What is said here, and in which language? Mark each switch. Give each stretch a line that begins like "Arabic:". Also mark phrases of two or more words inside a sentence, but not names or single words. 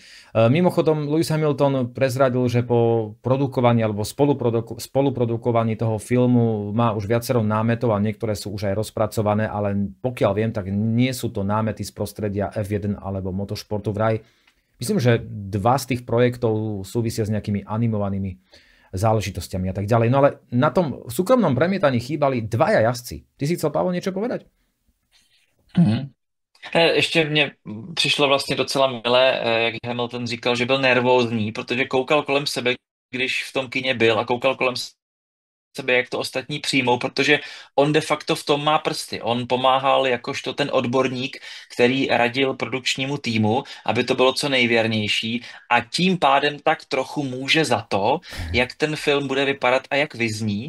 Slovak: Mimochodom, Lewis Hamilton prezradil, že po produkovaní alebo spoluprodukovaní toho filmu má už viacero námetov a niektoré sú už aj rozpracované, ale pokiaľ viem, tak nie sú to námety z prostredia F1 alebo motošportu. Vraj myslím, že 2 z tých projektov súvisia s nejakými animovanými záležitostiami a tak ďalej. No ale na tom súkromnom premietaní chýbali 2 jazdci. Ty si chcel, Pavol, niečo povedať?
Czech: Ještě mně přišlo vlastně docela milé, jak Hamilton říkal, že byl nervózní, protože koukal kolem sebe, když v tom kině byl, a koukal kolem sebe, jak to ostatní přijmou, protože on
Latin: de facto
Czech: v tom má prsty. On pomáhal jakožto ten odborník, který radil produkčnímu týmu, aby to bylo co nejvěrnější, a tím pádem tak trochu může za to, jak ten film bude vypadat a jak vyzní.